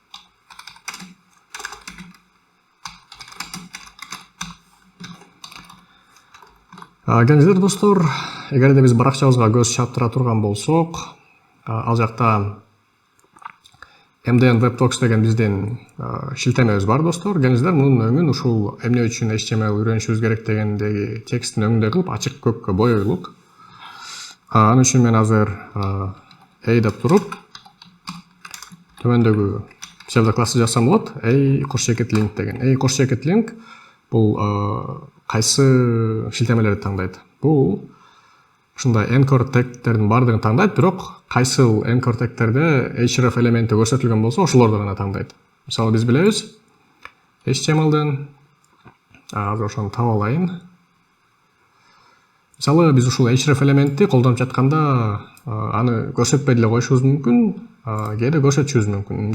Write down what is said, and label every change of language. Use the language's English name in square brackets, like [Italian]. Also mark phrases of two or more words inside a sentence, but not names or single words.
[Kyrgyz] Келиңиздер достор, эгерде биз баракчабызга көз чаптыра турган болсок, ал жакта MDN WebTalks деген биздин шилтемебиз бар достор. Келиңиздер мунун өңүн ушул эмне үчүн HTML үйрөнүшүбүз керек дегендеги тексттин өңүндөй кылып ачык көккө боёйлук. Анын үчүн мен азыр A деп туруп, төмөндөгү псевдоклассты жазсам болот. A_link деген. A_link бул кайсы шилтемелерди таңдайт? Бул ушундай [English] anchor tagтердин [Kyrgyz] баардыгын таңдайт, бирок кайсыл [English] anchor tagтерде [Kyrgyz] href элементи көрсөтүлгөн болсо, ошолорду гана таңдайт. Мисалы биз билебиз, HTML-ден азыр ошону таап алайын. Мисалы биз ушул href элементти колдонуп жатканда аны көрсөтпөй деле коюшубуз мүмкүн, кээде көрсөтүшүбүз мүмкүн.